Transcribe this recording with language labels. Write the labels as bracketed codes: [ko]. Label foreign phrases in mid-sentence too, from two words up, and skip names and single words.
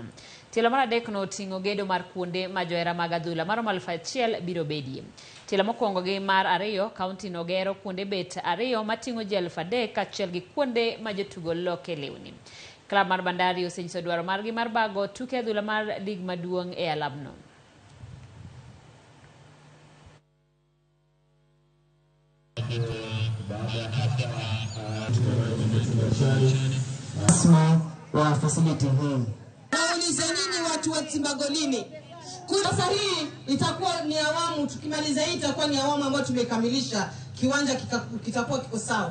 [luo] Tilo mar adek no oting'o gedo mar kuonde ma johera mag adhula maromo 1,000 biro bedie. Tilo mokwongo gi mar ariyo, kaunti no gero kuonde bet ariyo mating'o ji 3,000 kaachiel gi kuonde ma jotugo loke lewni. Klab mar Bandari osenyiso dwaro margi mar bago tuke adhula mar lig maduong' e alabno. [sw] wa facility hii. Naulize nini watu wa Timbagolini? Sasa hii itakuwa ni awamu, tukimaliza hii itakuwa ni awamu ambayo tumekamilisha, kiwanja kitakuwa kiko sawa.